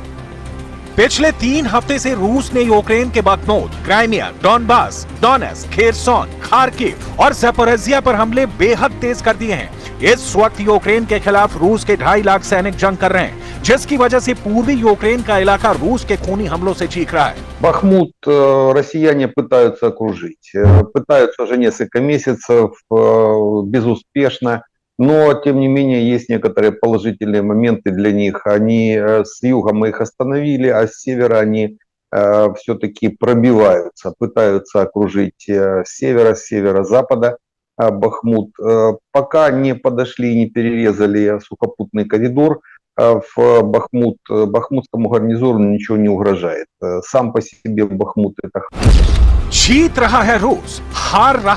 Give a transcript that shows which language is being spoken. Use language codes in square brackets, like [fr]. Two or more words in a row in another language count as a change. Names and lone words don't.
[hi] पिछले 3 हफ्ते से रूस ने यूक्रेन के बखमूत, क्राइमिया, डॉनबास, डोनेट्स्क, खेरसोन, खार्किव और ज़पोरिज़िया पर हमले बेहद तेज कर दिए हैं। इस वक्त यूक्रेन के खिलाफ रूस के 2.5 लाख सैनिक जंग कर रहे हैं, जिसकी वजह से पूर्वी यूक्रेन का इलाका रूस के खूनी हमलों से चीख रहा है। [ru] Бахмут россияне пытаются окружить. Пытаются уже несколько месяцев безуспешно. но тем не менее есть некоторые положительные моменты для них. Они с юга мы их остановили, а с севера они все-таки пробиваются, пытаются окружить с севера, с северо-запада Бахмут. Пока не подошли, не перерезали сухопутный коридор, в бахмутскому гарнизону ничего не угрожает. Сам по себе Бахмут это... [hi] जीत रहा है रूस, हार रहा